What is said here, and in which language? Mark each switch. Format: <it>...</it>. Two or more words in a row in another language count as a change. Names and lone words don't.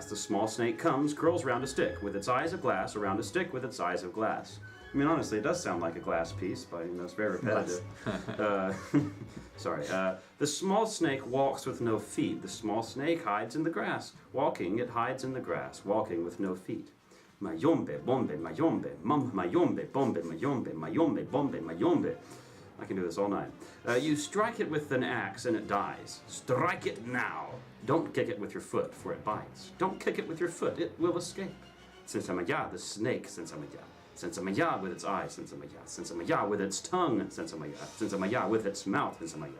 <en>The small snake comes, curls round a stick, with its eyes of glass, around a stick with its eyes of glass. I mean, honestly, it does sound like a glass piece, but you know, it's very repetitive. Sorry. The small snake walks with no feet. The small snake hides in the grass. Walking, it hides in the grass, walking with no feet. Mayombe, bombe, mayombe, mayombe, bombe, mayombe, mayombe, bombe, mayombe. I can do this all night. You strike it with an axe and it dies. Strike it now. Don't kick it with your foot, for it bites. Don't kick it with your foot, it will escape. Sensemayá, the snake, Sensemayá. Sensemayá with its eyes, Sensemayá. Sensemayá with its tongue, Sensemayá. Sensemayá with its mouth, Sensemayá.</en>